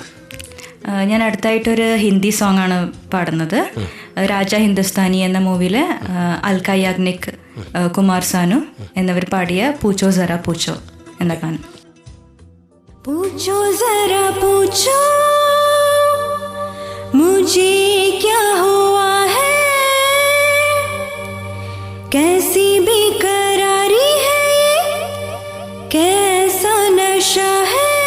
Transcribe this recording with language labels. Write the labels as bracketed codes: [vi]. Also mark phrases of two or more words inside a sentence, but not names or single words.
[ml] ഞാൻ അടുത്തായിട്ടൊരു ഹിന്ദി സോങ് ആണ് പാടുന്നത്. രാജ ഹിന്ദുസ്ഥാനി എന്ന മൂവിയിലെ അൽക്ക യാഗ്നിക്, കുമാർ സാനു എന്നിവർ പാടിയ പൂച്ചോ സര പൂച്ചോ എന്ന ഗാനം. [hi] पूछो ज़रा पूछो മുझे क्या हुआ है, कैसी बेकरारी है ये, कैसा नशा है,